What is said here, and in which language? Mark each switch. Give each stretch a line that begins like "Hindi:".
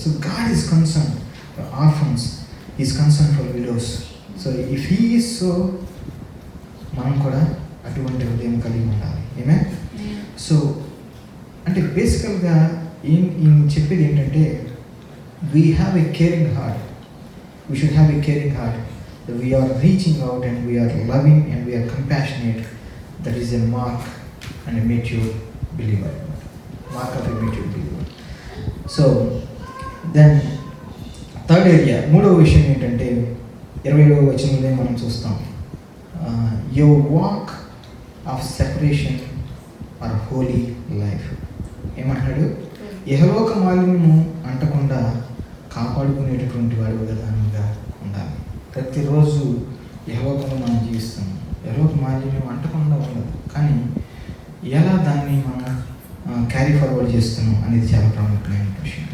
English: So God is concern for orphans, is concern for widows. So if he is so,
Telugu: మనం కూడా అటువంటి హృదయం కలిగి ఉండాలి. ఏమే?
English: so
Telugu: అంటే బేసికల్గా ఈయన చెప్పేది ఏంటంటే,
English: We have a caring heart. We should have a caring heart, that we are reaching out and we are loving and we are compassionate. That is a mark and a mature believer. Mark of a mature believer. So then third area,
Telugu: మూడవ విషయం ఏంటంటే 20వ వచనంలో మనం చూస్తాం,
English: your walk of separation or holy life.
Telugu: ఏమంటాడు? ఇహలోక మాలిన్యము అంటకుండా కాపాడుకునేటటువంటి వాడు విధానంగా ఉండాలి. ప్రతిరోజు యెహోవాతో మనం జీవిస్తాం. యెహోవా మాలిన్యం అంటకుండా ఉండదు, కానీ ఎలా దాన్ని మనం క్యారీ ఫార్వర్డ్ చేస్తున్నాం అనేది చాలా ప్రాముఖ్యమైన విషయం.